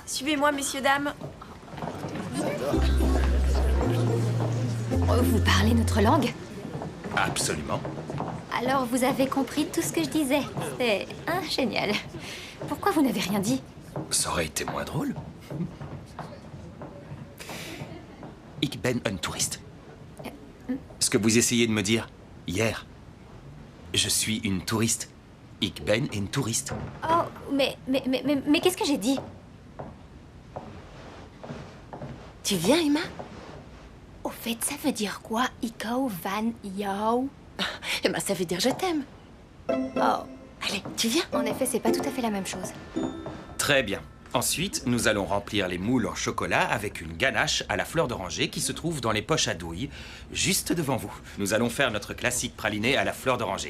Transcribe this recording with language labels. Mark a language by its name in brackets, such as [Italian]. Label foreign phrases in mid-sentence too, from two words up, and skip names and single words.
[French] Suivez-moi, messieurs, dames. vous parlez notre langue? Absolument. Alors vous avez compris tout ce que je disais. C'est génial. Pourquoi vous n'avez rien dit? Ça aurait été moins drôle. [Dutch] Ik ben een touriste. [French] Ce que vous essayez de me dire hier. Je suis une touriste. [Dutch] Ik ben een touriste. [French] Oh, mais qu'est-ce que j'ai dit? Tu viens, Emma? Au fait, ça veut dire quoi? [Dutch] Iko van jou? [French] Eh ben, ça veut dire je t'aime. Oh, Allez, tu viens? en effet, c'est pas tout à fait la même chose. Très bien. Ensuite, nous allons remplir les moules en chocolat avec une ganache à la fleur d'oranger qui se trouve dans les poches à douille, juste devant vous. Nous allons faire notre classique praliné à la fleur d'oranger.